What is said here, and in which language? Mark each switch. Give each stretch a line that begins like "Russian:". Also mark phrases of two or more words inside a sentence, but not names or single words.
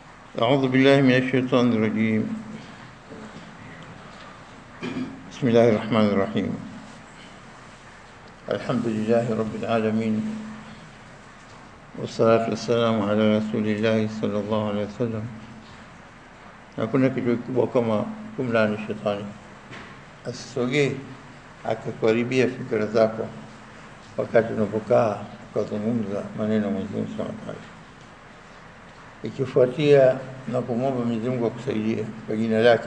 Arabic: أعوذ بالله من الشيطان الرجيم. بسم الله الرحمن الرحيم. الحمد لله رب العالمين، والصلاة والسلام على رسول الله صلى الله عليه وسلم.
Swahili: Hakuna kitu kikubwa kama kumlaani shetani, asisogee akakaribia fikra zako wakati unapokaa ukazungumza maneno ya Mwenyezi Mungu
Arabic: سبحانه وتعالى,
Swahili: ikifuatia na kumwomba Mwenyezi Mungu akusaidie kwa jina lake.